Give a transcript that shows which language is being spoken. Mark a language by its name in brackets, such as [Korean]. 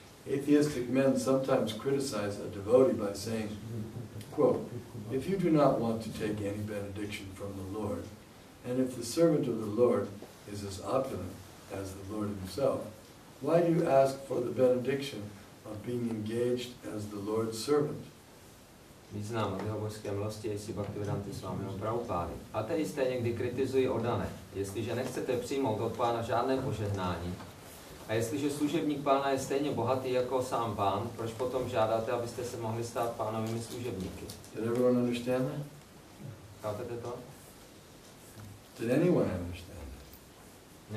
[English] Atheistic men sometimes criticize a devotee by saying, quote, if you do not want to take any benediction from the Lord, and if the servant of the Lord is as opulent as the Lord himself, why do you ask for the benediction of being engaged as the Lord's servant? [Czech] Význam vyhovorské milosti Jsi Bhaktivedanta Swamiho Prabhupády. Ateisté někdy kritizují oddané. Jestliže nechcete přijmout od Pána žádné požehnání, a jestliže služebník Pána je stejně bohatý jako sám Pán, proč potom žádáte, abyste se mohli stát Pánovými služebníky? [English] Did everyone understand that? [Czech] Chápete to? [English] Did anyone understand that?